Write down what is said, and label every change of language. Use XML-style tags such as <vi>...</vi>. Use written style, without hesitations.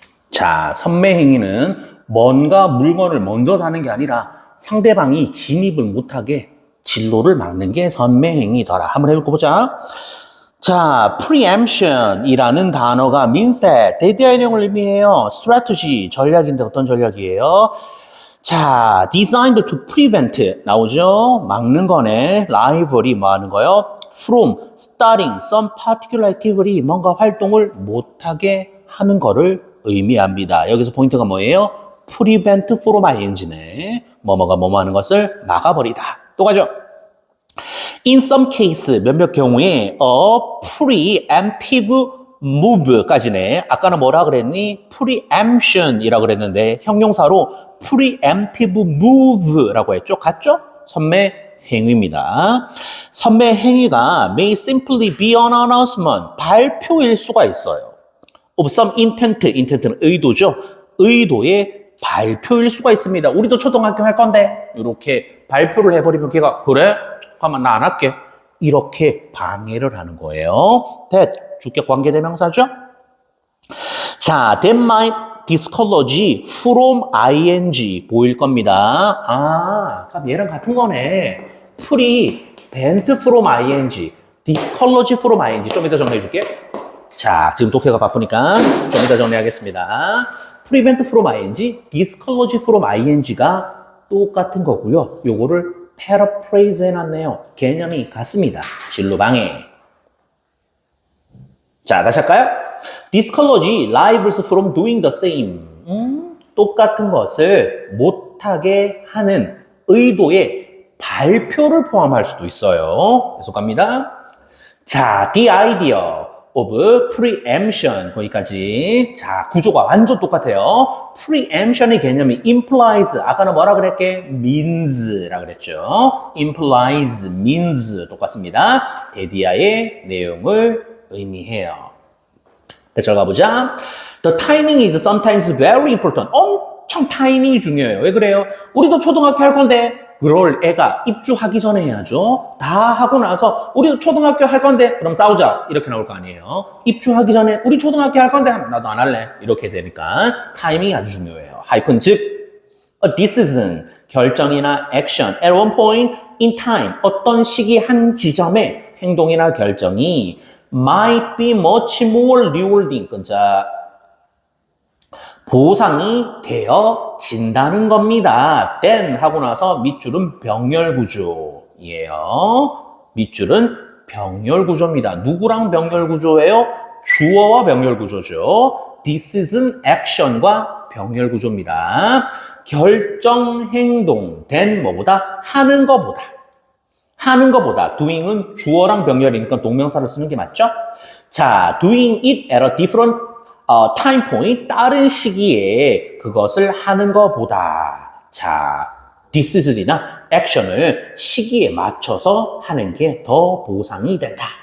<ko>자, 선매행위는 뭔가 물건을 먼저 사는 게 아니라 상대방이 진입을 못하게 진로를 막는 게 선매행위더라. 한번 해보자. 자, preemption이라는 단어가</ko> <en>means that,</en> <ko>대대의 내용을 의미해요. strategy, 전략인데 어떤 전략이에요? 자,</ko> <en>designed to prevent</en> <ko>나오죠? 막는 거네. liability 뭐 하는 거요?</ko> <en>from starting some particular activity,</en> <ko>뭔가 활동을 못하게 하는 거를 의미합니다. 여기서 포인트가 뭐예요? prevent from ing네. 뭐뭐가 뭐뭐 하는 것을 막아버리다. 또 가죠.</ko> <en>In some case,</en> <ko>몇몇 경우에</ko> <en>a preemptive move</en> <ko>까지네. 아까는 뭐라 그랬니? preemption이라 그랬는데 형용사로 preemptive move라고 했죠. 같죠? 선매 행위입니다. 선매 행위가</ko> <en>may simply be an announcement,</en> <ko>발표일 수가 있어요.</ko> <en>of some intent,</en> <ko>intent는 의도죠. 의도의 발표일 수가 있습니다. 우리도 초등학교 할 건데 이렇게 발표를 해버리면 걔가 그래? 잠깐만 나 안 할게. 이렇게 방해를 하는 거예요. that, 주격 관계대명사죠. 자,</ko> <en>that might discourage from ing</en> <ko>보일 겁니다. 아, 그럼 얘랑 같은 거네. prevent from ing, discourage from ing. 좀 이따 정리해 줄게. 자, 지금 독해가 바쁘니까 좀 이따 정리하겠습니다. prevent from ing, discourage from ing가 똑같은 거고요. 요거를 paraphrase 해놨네요. 개념이 같습니다. 진로방해. 자, 다시 할까요?</ko> <en>discourage rivals from doing the same.</en> <ko>똑같은 것을 못하게 하는 의도의 발표를 포함할 수도 있어요. 계속 갑니다. 자,</ko> <en>the idea of preemption</en> <ko>거기까지. 자, 구조가 완전 똑같아요. preemption의 개념이 implies, 아까는 뭐라 그랬게? means라 그랬죠. implies, means 똑같습니다. 데디아의 내용을 의미해요. 대처 가보자.</ko> <en>The timing is sometimes very important.</en> <ko>엄청 타이밍이 중요해요. 왜 그래요? 우리도 초등학교 할 건데 그럴 애가 입주하기 전에 해야죠. 다 하고 나서 우리도 초등학교 할 건데 그럼 싸우자 이렇게 나올 거 아니에요. 입주하기 전에 우리 초등학교 할 건데 나도 안 할래 이렇게 되니까 타이밍이 아주 중요해요. 하이픈 즉</ko> <en>a decision</en> <ko>결정이나</ko> <en>action at one point in time</en> <ko>어떤 시기 한 지점에 행동이나 결정이</ko> <en>might be much more rewarding</en> <ko>자 보상이 되어진다는 겁니다. then 하고 나서 밑줄은 병렬구조예요. 밑줄은 병렬구조입니다. 누구랑 병렬구조예요? 주어와 병렬구조죠.</ko> <en>this is an action</en> <ko>과 병렬구조입니다. 결정행동, then 뭐보다? 하는 거보다. 하는 거보다. doing은 주어랑 병렬이니까 동명사를 쓰는 게 맞죠? 자,</ko> <en>doing it at a different time point,</en> <ko>다른 시기에 그것을 하는 것보다 자, decision이나 action을 시기에 맞춰서 하는 게 더 보상이 된다.</ko>